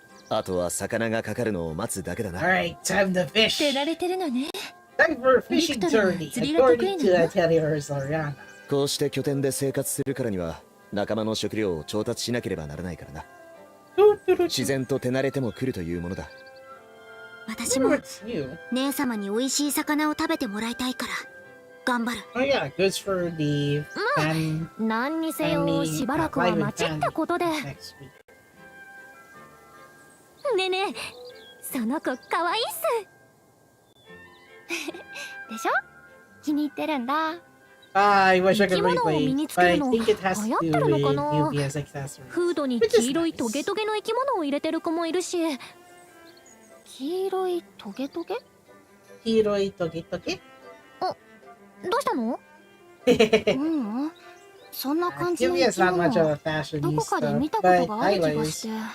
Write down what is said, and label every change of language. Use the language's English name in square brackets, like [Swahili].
[Japanese] あとは魚がかかるのを待つだけだな。 [English] Alright, time to fish! [Japanese] 手られてるのね。 [English] Time for a fishing journey, according to Atelier Resleriana. [Japanese] こうして拠点で生活するからには仲間の食料を調達しなければならないからな。自然と手慣れても来るというものだ。私も姉様に美味しい魚を食べてもらいたいから頑張る。 [English] Oh yeah, goods for the fan. [Japanese] 何にせよしばらくは待ちってことで。ねえねえ、その子かわいいっす。でしょ？気に入ってるんだ。 [English] I wish I could replay, but I think it has to do with Yumia's accessories. [Japanese] フードに黄色いトゲトゲの生き物を入れてる子もいるし。黄色いトゲトゲ？黄色いトゲトゲ？あ、どうしたの？うん、そんな感じの生き物どこかで見たことがある気がして。